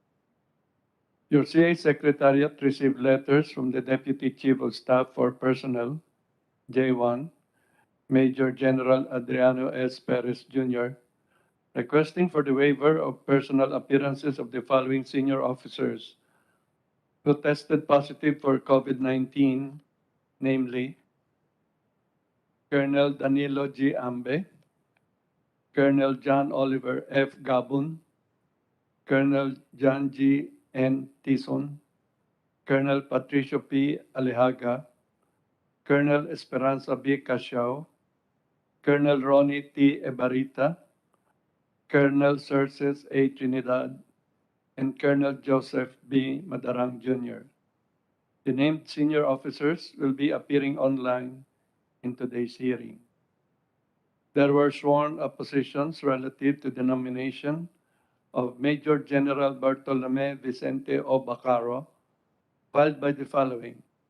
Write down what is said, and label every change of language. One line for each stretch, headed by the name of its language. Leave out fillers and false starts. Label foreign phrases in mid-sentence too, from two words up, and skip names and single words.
English: Your CA Secretariat received letters from the Deputy Chief of Staff for Personnel, J1, Major General Adriano S. Perez Jr., requesting for the waiver of personal appearances of the following senior officers who tested positive for COVID-19, namely Colonel Danilo G. Ambe, Colonel John Oliver F. Gabun, Colonel John G. N. Tison, Colonel Patricio P. Alejaga, Colonel Esperanza B. Casiao, Colonel Ronnie T. Ebarita, Colonel Cerces A. Trinidad, and Colonel Joseph B. Madarang Jr. The named senior officers will be appearing online in today's hearing. There were sworn oppositions relative to the nomination of Major General Bartolome Vicente O. Bacaro, filed by the following.